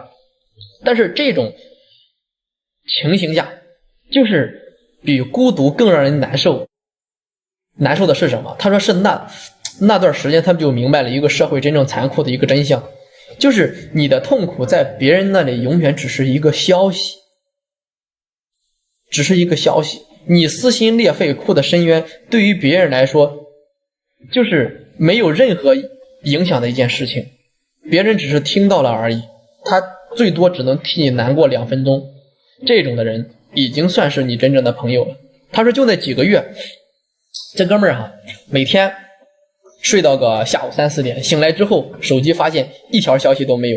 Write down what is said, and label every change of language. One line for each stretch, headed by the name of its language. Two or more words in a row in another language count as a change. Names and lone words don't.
Chinese: 但是這種情形下，就是比孤獨更讓人難受。難受的是什麼？他說是那段時間他们就明白了一个社会真正残酷的一個真相，就是你的痛苦在別人那裡永遠只是一個消息，只是一個消息。你撕心裂肺哭的深淵，對於別人來說就是沒有任何影響的一件事情，別人只是聽到了而已，他最多只能替你難過2分鐘，這種的人已經算是你真正的朋友了。他說就那幾個月，這哥們兒每天睡到個下午3、4點，醒來之後手機發現一條消息都沒有。